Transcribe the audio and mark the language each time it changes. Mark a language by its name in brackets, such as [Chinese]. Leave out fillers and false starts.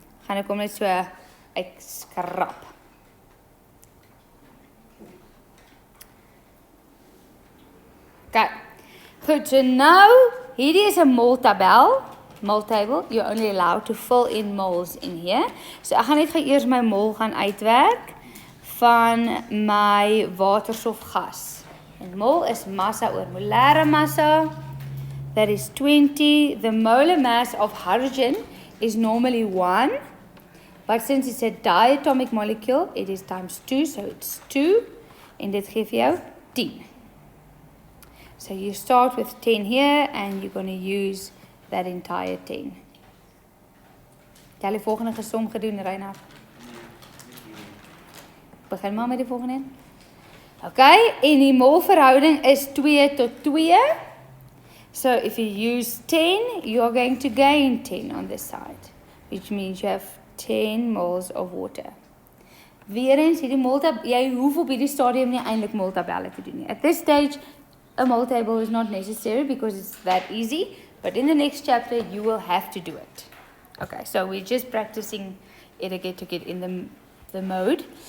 [Afrikaans] Gaan ek hom net so uitskrap. Okay. Goed, so nou, hierdie is 'n mol tabel. [English] Mol table, you're only allowed to fill in moles in here. [Afrikaans] So ek gaan net eers my mol gaan uitwerk van my waterstofgas. En mol is massa oor molare massa. [English] That is 20. The molar mass of hydrogen is normally 1. But since it's a diatomic molecule, it is times 2, so it's 2. [Afrikaans] En dit gee vir jou 10. [English] So you start with 10 here, and you're going to use that entire 10. [Afrikaans] Jy het die volgende gesom gedoen, Reinhard. Begin maar met die volgende een. Okay, en die molverhouding is 2 tot 2. [English] So if you use 10, you're going to gain 10 on this side, which means you have 10 moles of water. [Afrikaans] Weer eens, hierdie moltabel, jy hoef op hierdie stadium nie eintlik moltabelle te doen nie. [English] At this stage, a mol table is not necessary because it's that easy, but in the next chapter, you will have to do it. Okay, so we're just practicing it to get in the mode.